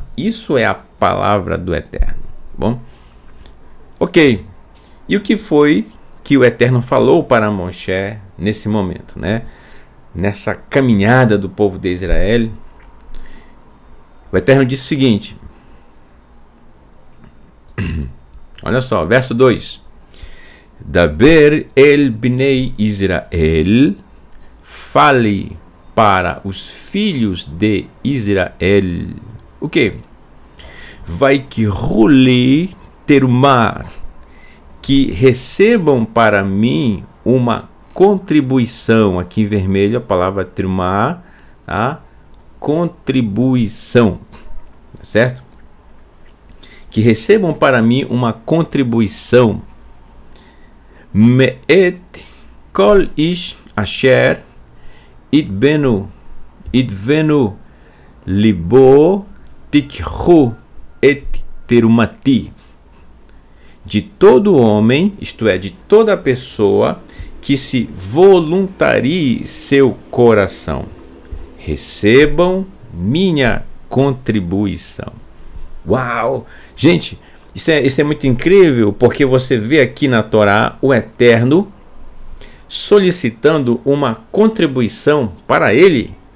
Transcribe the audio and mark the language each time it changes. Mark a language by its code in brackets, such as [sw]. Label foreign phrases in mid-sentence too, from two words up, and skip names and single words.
[pt] Isso é a palavra do Eterno, bom? Ok, e o que foi que o Eterno falou para Moshe nesse momento, né? Nessa caminhada do povo de Israel? O Eterno disse o seguinte, olha só, verso 2: [he] Daber el bnei Israel, [pt] fale para os filhos de Israel. O que? [he] Vai que rule terumá, [pt] que recebam para mim uma contribuição. Aqui em vermelho a palavra terumá, tá? Contribuição, certo? Que recebam para mim uma contribuição. [he] Me'et kol ish asher idvenu libo tikhu et terumati. [pt] De todo homem, isto é, de toda pessoa que se voluntarie seu coração, recebam minha contribuição. Uau! Gente, Isso é muito incrível, porque você vê aqui na Torá o Eterno solicitando uma contribuição para ele.